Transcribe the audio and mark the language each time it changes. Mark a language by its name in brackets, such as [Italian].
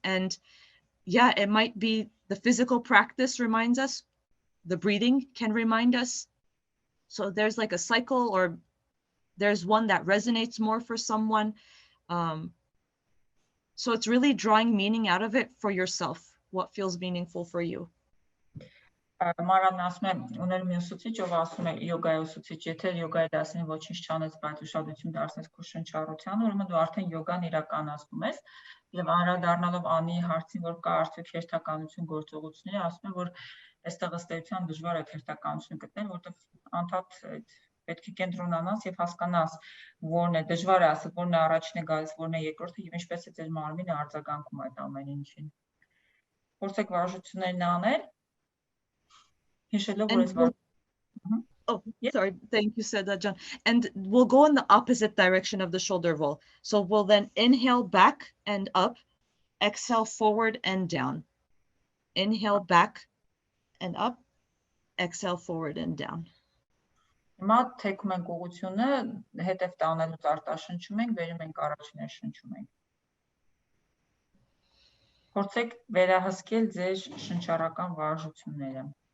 [English] And yeah, it might be the physical practice reminds us, the breathing can remind us. So there's like a cycle, or there's one that resonates more for someone. So it's really drawing meaning out of it for yourself. What feels meaningful for you? [Armenian] Մարալն ասում է, ուներ մի ուսուցիչ, ով ասում է յոգայի ուսուցիչ, եթե յոգայի դասին ոչինչ չանես, բայց ուշադրություն դարձնես քո շնչառությանը, ուրեմն դու արդեն յոգան իրականացնում ես։ Եվ անդրադառնալով Անիի հարցին, որ կա արդյոք հերթականություն գործողությունների, ասում է, որ այստեղ ըստ էության դժվար է հերթականություն գտնել, որովհետև անդադ պետք է կենտրոնանաս եւ հասկանաս որն է, դժվար է ասել որն է առաջինը գալիս, որն է երկրորդը եւ ինչպես է ձեր մարմինը արձագանքում այդ ամեն ինչին։ Փորձեք վարժություններն անել, հիշելով որ այս [English] Oh, sorry. Thank you, Seda John. And we'll go in the opposite direction of the shoulder roll. So we'll then inhale back and up, exhale forward and down. Inhale back and up, exhale forward and down. [Armenian] Հիմա թեքում ենք ուղղությունը, հետև տանելուց արտաշնչում ենք, վերում ենք առաջին շնչում ենք։ Փորձեք վերահսկել ձեր շնչառական վարժությունները։